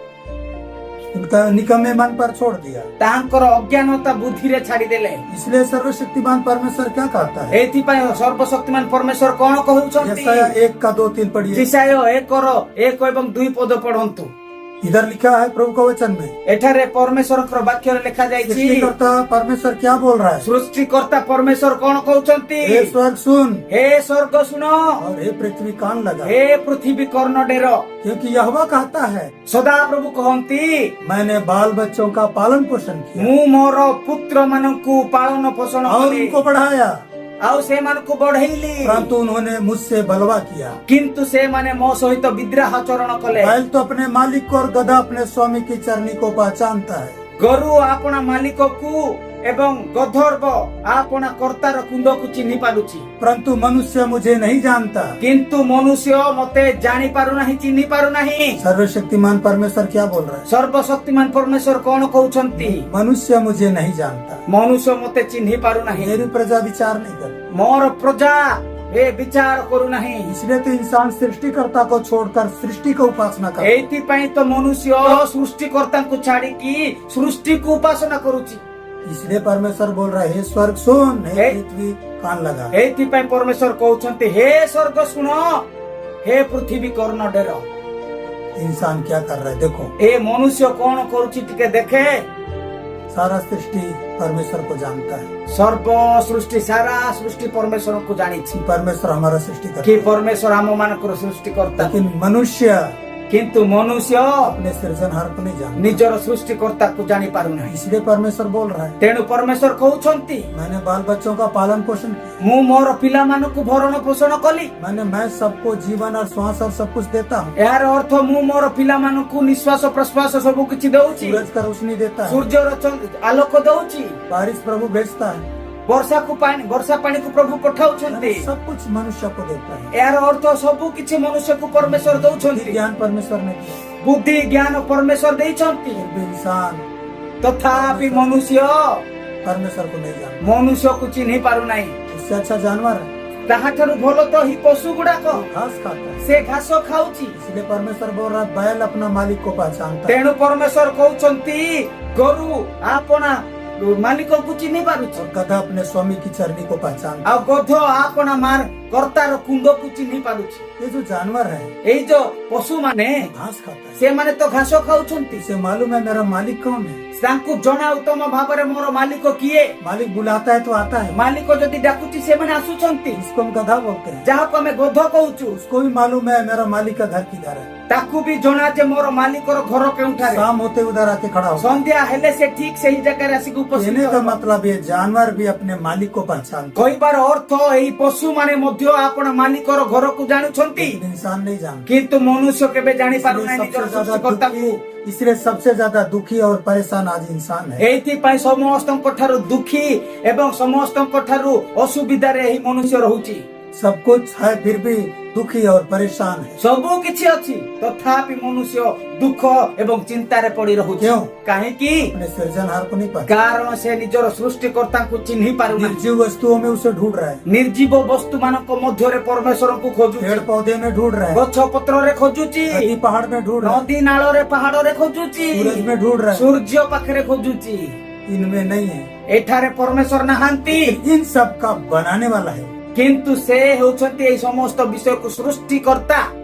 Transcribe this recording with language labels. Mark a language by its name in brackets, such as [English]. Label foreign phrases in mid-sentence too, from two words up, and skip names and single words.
[Hindi] उनका निकम्मे मन पर छोड़ दिया। [Odia] ତାଙ୍କର ଅଜ୍ଞାନତା ବୁଦ୍ଧି ରେ ଛାଡ଼ି ଦେଲେ। [Hindi] इसलिए सर्वशक्तिमान परमेश्वर क्या कहता है? [Odia] ଏଥି ପାଇଁ ସର୍ବଶକ୍ତିମାନ ପରମେଶ୍ୱର କଣ କହୁଛନ୍ତି? [Hindi] यशाया 1:2-3 पढ़िए। [Odia] यशाया 1:1 ଏବଂ 2 ପଦ ପଢ଼ନ୍ତୁ। [Hindi] इधर लिखा है प्रभु का वचन में, [Odia] ଏଠାରେ ପରମେଶ୍ୱରଙ୍କର ବାକ୍ୟରେ ଲେଖା ଯାଇଛି [Hindi] सृष्टिकर्ता परमेश्वर क्या बोल रहा है? [Odia] ସୃଷ୍ଟିକର୍ତ୍ତା ପରମେଶ୍ୱର କଣ କହୁଛନ୍ତି? [Hindi] हे स्वर्ग सुन [Odia] ହେ ସ୍ୱର୍ଗ ଶୁଣ, [Hindi] और हे पृथ्वी कान लगा, [Odia] ହେ ପୃଥିବୀ କର୍ଣ୍ଣ ଡେର। [Hindi] क्योंकि यहोवा कहता है [Odia] ସଦାପ୍ରଭୁ କହନ୍ତି [Hindi] मैंने बाल बच्चों का पालन पोषण किया [Odia] ମୁଁ ମୋର ପୁତ୍ର ମାନଙ୍କୁ ପାଳନ ପୋଷଣ [Hindi] और [Odia] କଲି [Hindi] उनको बढ़ाया, [Odia] ଆଉ ସେମାନଙ୍କୁ ବଢେଇଲି, [Hindi] परंतु उन्होंने मुझसे बलवा किया। [Odia] କିନ୍ତୁ ସେମାନେ ମୋ ସହିତ ବିଦ୍ରୋହାଚରଣ କଲେ। [Hindi] बैल तो अपने मालिक को और गधा अपने स्वामी की चरनी को पहचानता है, [Odia] ଗୋରୁ ଆପଣା ମାଲିକକୁ ଏବଂ ଗଧର୍ବ ଆପଣା କର୍ତ୍ତାର କୁଣ୍ଡକୁ ଚିହ୍ନି ପାରୁଛି, [Hindi] परंतु मनुष्य मुझे नहीं जानता। [Odia] କିନ୍ତୁ ମନୁଷ୍ୟ ମତେ ଜାଣି ପାରୁନାହିଁ, ଚିହ୍ନି ପାରୁନାହିଁ। [Hindi] सर्वशक्तिमान परमेश्वर क्या बोल रहा है? [Odia] ସର୍ବଶକ୍ତିମାନ ପରମେଶ୍ୱର କଣ କହୁଛନ୍ତି? [Hindi] मनुष्य मुझे नहीं जानता, [Odia] ମନୁଷ୍ୟ ମତେ ଚିହ୍ନି ପାରୁନାହିଁ, [Hindi] मेरी प्रजा विचार नहीं कर। [Odia] ମୋର ପ୍ରଜା ଏ ବିଚାର କରୁନାହିଁ। [Hindi] इसलिए तो इंसान सृष्टिकर्ता को छोड़कर सृष्टि को उपासना करता है। [Odia] ଏଇଥିପାଇଁ ତ ମନୁଷ୍ୟ ସୃଷ୍ଟିକର୍ତ୍ତାଙ୍କୁ ଛାଡିକି ସୃଷ୍ଟିକୁ ଉପାସନା କରୁଛି। [Hindi] इसलिए परमेश्वर बोल रहा है हे स्वर्ग सुन, हे हे- पृथ्वी कान लगा। [Odia] ଏଇଥିପାଇଁ ପରମେଶ୍ୱର କହୁଛନ୍ତି ହେ ସ୍ୱର୍ଗ ଶୁଣ, ହେ ପୃଥିବୀ କର୍ଣ୍ଣ ଡେର। [Hindi] इंसान क्या कर रहा है देखो, [Odia] ଏ ମନୁଷ୍ୟ କଣ କରୁଛି ଟିକେ ଦେଖେ। [Hindi] सारा सृष्टि परमेश्वर को जानता है [Odia] ସର୍ବ ସୃଷ୍ଟି ସାରା ସୃଷ୍ଟି ପରମେଶ୍ୱରଙ୍କୁ ଜାଣିଛି [Hindi] कि परमेश्वर हमारा सृष्टि करता [Odia] କି [Hindi] है, [Odia] ପରମେଶ୍ୱର ଆମ ମାନଙ୍କର ସୃଷ୍ଟିକର୍ତ୍ତା। [Hindi] लेकिन मनुष्य [Odia] କିନ୍ତୁ ମନୁଷ୍ୟ [Hindi] अपने सृजनहार को नहीं जानता। [Odia] ନିଜର ସୃଷ୍ଟିକର୍ତ୍ତାକୁ ଜାଣି ପାରୁନାହିଁ। [Hindi] इसलिए परमेश्वर बोल रहा है [Odia] ତେଣୁ ପରମେଶ୍ୱର କହୁଛନ୍ତି [Hindi] मैंने बाल बच्चों का पालन पोषण किया, [Odia] ମୁଁ ମୋର ପିଲାମାନଙ୍କୁ ଭରଣ ପୋଷଣ କଲି। [Hindi] मैं सबको जीवन और श्वास और सब कुछ देता हूँ। [Odia] ଏହାର ଅର୍ଥ ମୁଁ ମୋର ପିଲାମାନଙ୍କୁ ନିଶ୍ୱାସ ପ୍ରଶ୍ୱାସ ସବୁ କିଛି ଦଉଛି, [Hindi] सूरज का रोशनी देता है, [Odia] ସୂର୍ଯ୍ୟର ଆଲୋକ ଦଉଛି, [Hindi] बारिश प्रभु भेजता है, [Odia] ବର୍ଷା ପାଣିକୁ ପ୍ରଭୁ ପଠାଉଛନ୍ତି। [Hindi] सब कुछ मनुष्य को देता है। [Odia] ଏହାର ଅର୍ଥ ସବୁ କିଛି ମନୁଷ୍ୟକୁ ପରମେଶ୍ୱର ଦଉଛନ୍ତି। [Hindi] ज्ञान परमेश्वर ने दिया, [Odia] ବୁଦ୍ଧି ଜ୍ଞାନ ପରମେଶ୍ୱର ଦେଇଛନ୍ତି, [Hindi] फिर भी इंसान [Odia] ତଥାପି ମନୁଷ୍ୟ [Hindi] परमेश्वर को नहीं जानता। [Odia] ମନୁଷ୍ୟକୁ ଚିହ୍ନି ପାରୁନାହିଁ। [Hindi] इससे अच्छा जानवर है, [Odia] ତାହାଠାରୁ ଭଲ ତ ହିଁ ପଶୁ ଗୁଡାକ, [Hindi] घास खाता है। [Odia] ସେ ଘାସ ଖାଉଛି। [Hindi] इसलिए परमेश्वर बोल रहा है बैल अपना मालिक को पहचानता है, [Odia] ତେଣୁ ପରମେଶ୍ୱର କହୁଛନ୍ତି ଗୋରୁ ଆପଣା ମାଲିକକୁ ଚିହ୍ନି ପାରୁଛି, [Hindi] और गधा अपने स्वामी की चरनी को पहचानता [Odia] ଆଉ ଗଧ ଆପଣା ମାର କର୍ତ୍ତାର କୁଣ୍ଡକୁ ଚିହ୍ନି ପାରୁଛି। [Hindi] है। ये जो जानवर है [Odia] ଏଇ ଯୋଉ ପଶୁ ମାନେ [Hindi] घास खाता है, [Odia] ସେମାନେ ତ ଘାସ ଖାଉଛନ୍ତି। [Hindi] इसे मालूम है मेरा मालिक कौन है। [Odia] ତାଙ୍କୁ ଜଣା ଉତ୍ତମ ଭାବରେ ମୋର ମାଲିକ କିଏ। [Hindi] मालिक बुलाता है तो आता है, [Odia] ମାଲିକ ଯଦି ଡାକୁଛି ସେମାନେ ଆସୁଛନ୍ତି। [Hindi] इसको हम गधा बोलते हैं। [Odia] ଯାହାକୁ ଆମେ ଗଧ କହୁଛୁ [Hindi] उसको भी मालूम है मेरा मालिक का घर किधर है, [Odia] ତାକୁ ବି ଜଣା ଯେ ମୋର ମାଲିକର ଘର କେଉଁଠାରେ। [Hindi] शाम होते उधर आके खड़ा हो। [Odia] ସନ୍ଧ୍ୟା ହେଲେ ସେ ଠିକ ସେହି ଜାଗାରେ ଆସିକି ଉପସ୍ଥିତ [Hindi] कहने का [Odia] ହେବ। [Hindi] मतलब ये जानवर भी अपने मालिक को पहचानता [Odia] କହିବାର ଅର୍ଥ ଏଇ ପଶୁ ମାନେ ମଧ୍ୟ ଆପଣ ମାଲିକର ଘରକୁ ଜାଣୁଛନ୍ତି, [Hindi] है, इंसान नहीं जानता। [Odia] କିନ୍ତୁ ମନୁଷ୍ୟ କେବେ ଜାଣି [Hindi] इसलिए [Odia] ପାରୁନାହିଁ ନିଜର [Hindi] सबसे ज्यादा [Odia] ସୃଷ୍ଟିକର୍ତ୍ତାକୁ। [Hindi] दुखी, इसलिए सबसे ज्यादा दुखी और परेशान आज इंसान है। [Odia] ଏଇଥିପାଇଁ ସମସ୍ତଙ୍କ ଠାରୁ ଦୁଃଖୀ ଏବଂ ସମସ୍ତଙ୍କ ଠାରୁ ଅସୁବିଧାରେ ଏହି ମନୁଷ୍ୟ ରହୁଛି। [Hindi] सब कुछ है फिर भी दुखी और परेशान है। [Odia] ସବୁ କିଛି ଅଛି ତଥାପି ମନୁଷ୍ୟ ଦୁଃଖ ଏବଂ ଚିନ୍ତାରେ ପଡି ରହୁଛି। [Hindi] क्यों? [Odia] କାହିଁକି? [Hindi] अपने सृजनहार को नहीं पाता, [Odia] କାରଣ ସେ ନିଜର ସୃଷ୍ଟିକର୍ତ୍ତାଙ୍କୁ ଚିହ୍ନି ପାରୁନାହିଁ। [Hindi] निर्जीव वस्तुओं में उसे ढूंढ रहा है, [Odia] ନିର୍ଜୀବ ବସ୍ତୁ ମାନଙ୍କ ମଧ୍ୟରେ ପରମେଶ୍ୱରଙ୍କୁ ଖୋଜୁଛି। [Hindi] पेड़ पौधे में ढूंढ रहा है, [Odia] ଗଛ ପତ୍ରରେ ଖୋଜୁଛି, [Hindi] नदी पहाड़ में ढूंढ रहा है, [Odia] ନଦୀ ନାଳରେ ପାହାଡରେ ଖୋଜୁଛି, [Hindi] सूरज में ढूंढ रहा है, [Odia] ସୂର୍ଯ୍ୟ ପାଖରେ ଖୋଜୁଛି। [Hindi] इनमें नहीं है। [Odia] ଏଠାରେ ପରମେଶ୍ୱର ନାହାନ୍ତି, [Hindi] इन सब का बनाने वाला है। [Odia] କିନ୍ତୁ ସେ ହେଉଛନ୍ତି ଏହି ସମସ୍ତ ବିଷୟକୁ ସୃଷ୍ଟିକର୍ତ୍ତା।